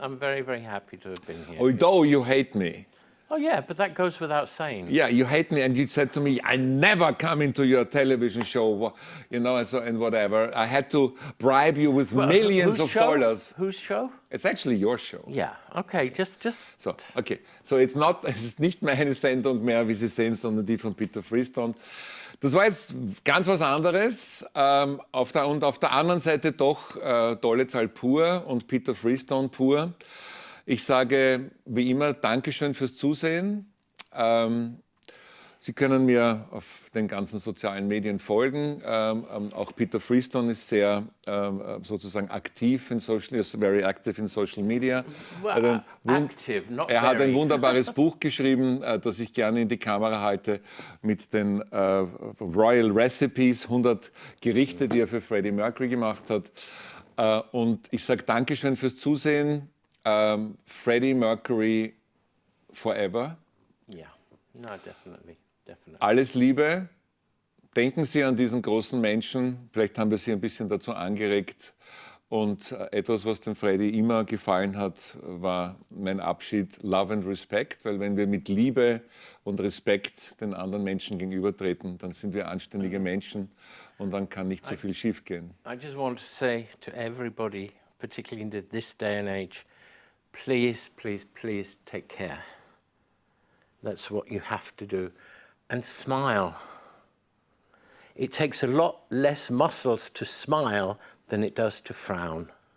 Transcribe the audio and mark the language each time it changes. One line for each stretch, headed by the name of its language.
English: I'm very, very happy to have been here. Although you hate me. Oh, yeah, but that goes without saying. Yeah, you hate me, and you said to me, I never come into your television show, and whatever. I had to bribe you with millions of dollars. Whose show? It's actually your show. Yeah, okay, just...
German: So es ist nicht mehr eine Sendung mehr, wie Sie sehen, sondern die von Peter Freestone. Das war jetzt ganz was anderes. Auf der anderen Seite doch Tolle Zahl pur und Peter Freestone pur. Ich sage wie immer Dankeschön fürs Zusehen. Sie können mir auf den ganzen sozialen Medien folgen. Auch Peter Freestone ist sehr sozusagen aktiv in
English: is very active in social media. Well, active, not
German: er hat
English: very.
German: ein wunderbares Buch geschrieben, das ich gerne in die Kamera halte, mit den Royal Recipes, 100 Gerichte, die er für Freddie Mercury gemacht hat. Und ich sage Dankeschön fürs Zusehen.
English: Freddie Mercury forever. Yeah, no, definitely, definitely.
German: Alles Liebe. Denken Sie an diesen großen Menschen. Vielleicht haben wir Sie ein bisschen dazu angeregt. Und etwas, was dem Freddie immer gefallen hat, war mein Abschied
English: Love and Respect.
German: Weil wenn wir mit Liebe und Respekt den anderen Menschen gegenübertreten, dann sind wir anständige Menschen und dann kann nicht so viel schiefgehen.
English: I just want to say to everybody, particularly in this day and age, please, please, please take care. That's what you have to do. And smile. It takes a lot less muscles to smile than it does to frown.